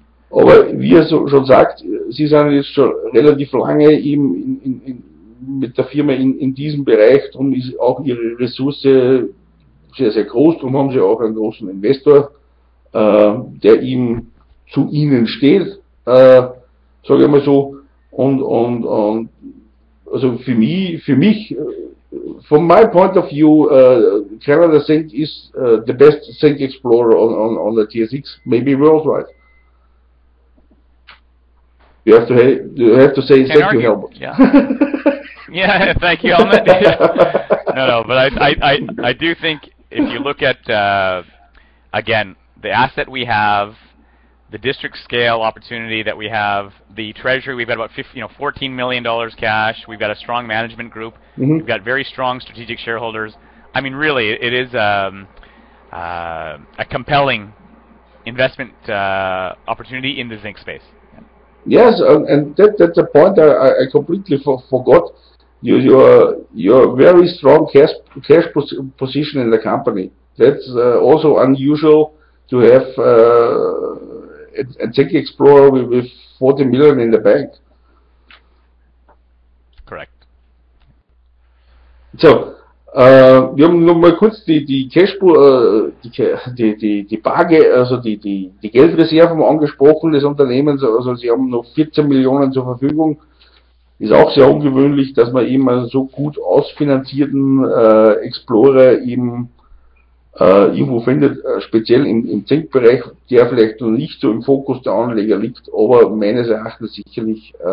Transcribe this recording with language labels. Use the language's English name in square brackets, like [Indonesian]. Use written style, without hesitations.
[German] Aber wie er schon sagt, sie sind jetzt schon relativ lange eben mit der Firma in diesem Bereich, darum ist auch ihre Ressource sehr, sehr groß, darum haben sie auch einen großen Investor, der ihm zu ihnen steht, sage ich mal so, und also für mich, [English] from my point of view, Canada Zinc is the best zinc explorer on the TSX, maybe worldwide. You have to say thank you, Helmut. Yeah. Yeah, thank you, Helmut. No, but I do think if you look at again, the asset we have, the district scale opportunity that we have, the treasury, we've got about $14 million cash. We've got a strong management group. We've got very strong strategic shareholders. I mean, really, it is a compelling investment opportunity in the zinc space. Yes, and that's a point I completely forgot. Your very strong cash position in the company. That's also unusual to have a Zinc Explorer with 40 million in the bank. Correct. [German] So, wir haben noch mal kurz die Cashflow, die Barge, also die Geldreserven angesprochen des Unternehmens. Also sie haben noch 14 Millionen zur Verfügung. Ist auch sehr ungewöhnlich, dass man eben einen so gut ausfinanzierten Explorer eben irgendwo findet, speziell im Zinkbereich, der vielleicht noch nicht so im Fokus der Anleger liegt, aber meines Erachtens sicherlich